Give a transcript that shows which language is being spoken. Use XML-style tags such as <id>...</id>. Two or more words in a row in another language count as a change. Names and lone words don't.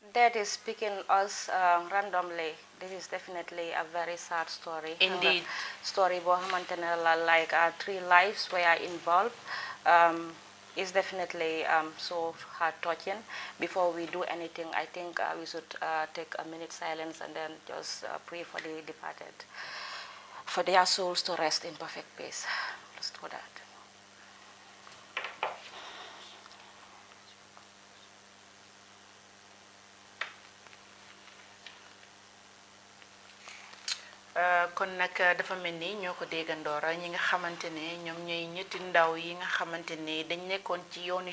<en>fate is picking us randomly. This is definitely a very sad story. Indeed.</en> <wo>Story bo xamantene la</wo> <en>like 3 lives were involved. Is definitely so heart touching. Before we do anything, I think we should take a minute silence and then just pray for the departed, for their souls to rest in perfect peace. Let's do that.</en> <wo>kon nag dafa mel ni ñoo ko déggandoora ñi nga xamante ne ñoom ñooy ñetti ndaw yi nga xamante ne dañ nekkoon ci yooni</wo>